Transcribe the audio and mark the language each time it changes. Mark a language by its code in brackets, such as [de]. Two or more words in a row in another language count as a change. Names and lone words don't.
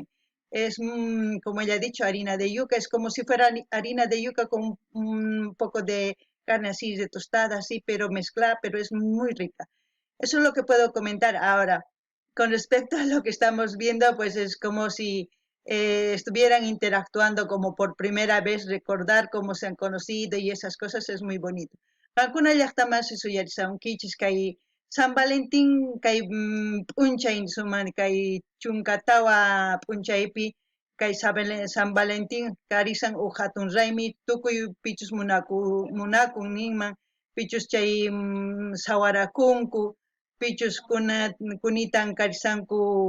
[es] Es, como ya he dicho, harina de yuca. Es como si fuera harina de yuca con un poco de carne así, de tostada así, pero mezclada, pero es muy rica. Eso es lo que puedo comentar ahora. Con respecto a lo que estamos viendo, pues es como si estuvieran interactuando como por primera vez, recordar cómo se han conocido y esas cosas es muy bonito. [qu] Alguna llaqtaman suyarisamunkichis kay San Valentín kay p'unchay suman kay chunkatawa p'unchaypi kay San Valentín karisan hatun raymi tukuy pichus munakun ninman pichus chay sawarakunku pichus kunitan karisanku